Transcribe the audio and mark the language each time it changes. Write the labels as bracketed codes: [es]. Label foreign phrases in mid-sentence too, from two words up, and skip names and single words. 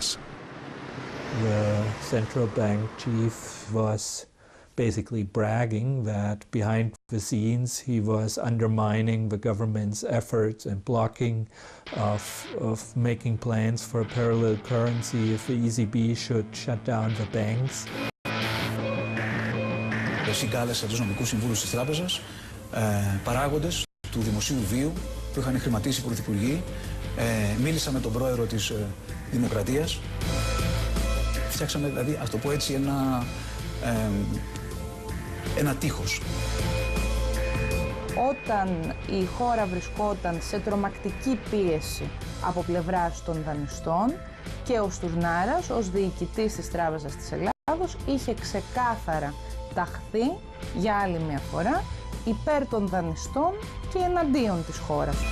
[en] The central bank chief was basically bragging that behind the scenes he was undermining the government's efforts and blocking of making plans for a parallel currency if the ECB should shut down the banks. [el] Εσύ κάλεσε τους νομικούς συμβούλους της τράπεζας, παράγοντες του δημοσίου βίου που είχαν χρηματίσει οι πρωθυπουργοί, μίλησα με τον πρόεδρο της Δημοκρατίας. Φτιάξαμε, δηλαδή, ας το πω έτσι, ένα τείχος. Όταν η χώρα βρισκόταν σε τρομακτική πίεση από πλευράς των δανειστών και ο Στουρνάρας ως διοικητής της Τράπεζας της Ελλάδος είχε ξεκάθαρα ταχθεί για άλλη μια φορά υπέρ των δανειστών και εναντίον της χώρας.